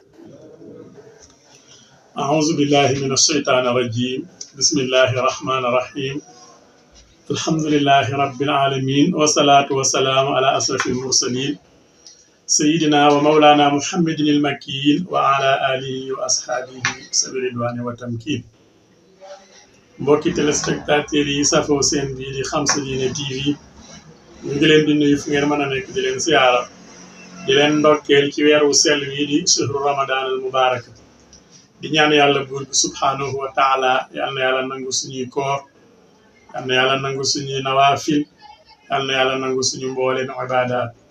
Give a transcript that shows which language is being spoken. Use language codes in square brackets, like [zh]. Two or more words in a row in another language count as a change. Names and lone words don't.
[ar] أعوذ بالله من الشيطان الرجيم. بسم الله الرحمن الرحيم. الحمد لله رب العالمين والصلاة والسلام على أشرف المرسلين سيدنا ومولانا محمد المكين وعلى آله وأصحابه سبيل الرضوان والتمكين. [wo] mbokki téléspectateurs yi safoo seen bii di Xam Sa Diine TV ñu ngi leen di nuyu fu ngeen mën a nekk di leen siyaara di leen ndokkeel ci weeru sell wi di [ar] شهر رمضان المبارك [wo] di ñaan yàlla buur bi [ar] سبحانه وتعالى [wo] yal na yàlla nangu suñuy koor yal na yàlla nangu suñuy nawaafil yal na yàlla nangu suñu mbooleen ibaadaat.